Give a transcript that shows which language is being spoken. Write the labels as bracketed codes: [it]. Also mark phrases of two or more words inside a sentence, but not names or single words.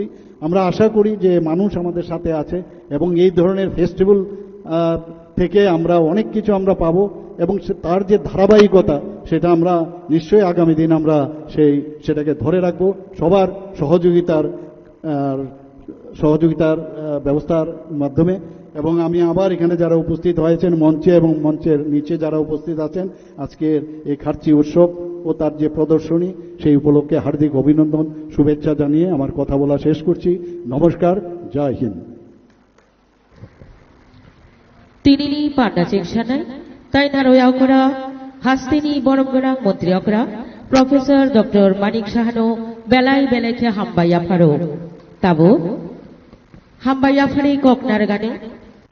[bn] আমরা আশা করি যে মানুষ আমাদের সাথে আছে এবং এই ধরনের ফেস্টিভ্যাল থেকে আমরা অনেক কিছু আমরা পাবো এবং তার যে ধারাবাহিকতা, সেটা আমরা নিশ্চয়ই আগামী দিন আমরা সেটাকে ধরে রাখবো সবার সহযোগিতার ব্যবস্থার মাধ্যমে। এবং আমি আবার এখানে যারা উপস্থিত হয়েছেন মঞ্চে এবং মঞ্চের নিচে যারা উপস্থিত আছেন, আজকের এই খার্চি উৎসব ও তার যে প্রদর্শনী, সেই উপলক্ষে হার্দিক অভিনন্দন শুভেচ্ছা জানিয়ে আমার কথা বলা শেষ করছি। নমস্কার, জয় হিন্দ। [trp] Tinini Pandacek Shanai, Tainaro Yakura, Hastini Borogara, Montri Okra, Professor Dr. Manik Shahano, Belai Beleke Hambaya Faro, Tabu Hambaya Fari Koknargane,